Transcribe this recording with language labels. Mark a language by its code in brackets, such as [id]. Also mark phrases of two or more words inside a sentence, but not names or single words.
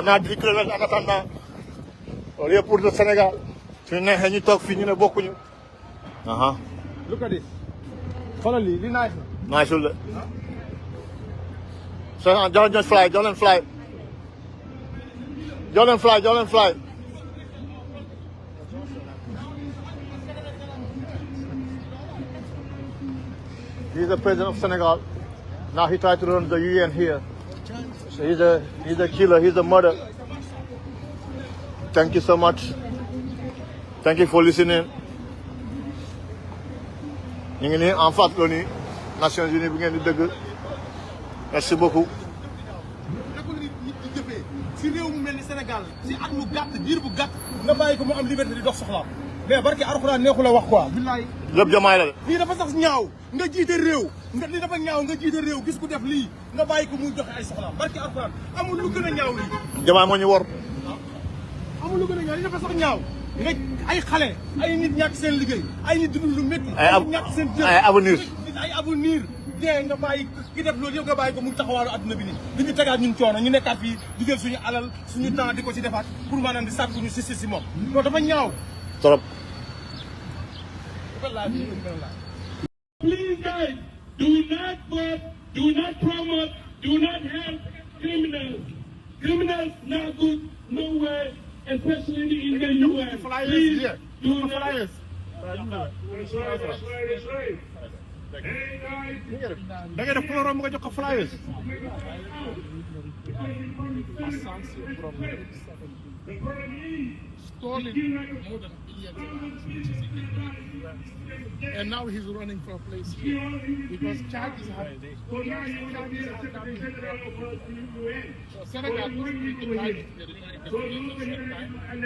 [fr] on a dit que en attendant au lieu pour le Sénégal [wo] suñu neexee ñu toog fii ñu ne bokkuñu. [en] Look at this. [wo] xoolal lii li nice na. Nice la. [en] So just fly, don't fly. Don't fly, don't fly. He's the president of Senegal. Now he tried to run the UN here. So he's a killer, he's a murderer. Thank you so much. Thank you for listening. [wo] ñu ngi nii [fr] en face l'ONU Nations Unies [wo] bu ngeen di dëgg. [fr] Merci beaucoup. [wo] si réew mu mel ni Sénégal si at mu gàtt diir bu gàtt nga bàyyi ko mu am liberté di dox soxlaam mais barki Alxuraan neexu la wax quoi billaay lépp jamaay la de. lii dafa sax ñaaw nga jiite réew lii dafa ñaaw nga jiite réew gis ku def lii nga bàyyi ko muy joxe ay soxlaam barki Alxuraan amul lu gën a ñaaw lii. jamaay moo ñu wor. amul lu gën a ñaaw lii dafa sax ñaaw nga ay xale ay nit ñàkk seen liggéey ay nit dund lu métti. ay ñàkk seen jëf ay avenir. ay avenir dee nga bàyyi ki def loolu yow nga bàyyi ko muy taxawaalu adduna bi nii dañu tegaat ñun coono ñu nekkaat fii di jël suñu alal suñu temps di ko ci defaat pour maanaam di sàkku ñu si moom loolu dafa ñaaw [fr] trop. [en] Please guys, do not vote, do not promote, do not help criminals. Criminals not good, nowhere, especially in the US. Please do not. [wo] da ngay def programme nga jox ko flyers. [en] Stolen more than billions of dollars. And now he's running for a place here because charges have so Senegal was really trying to get it because he was time.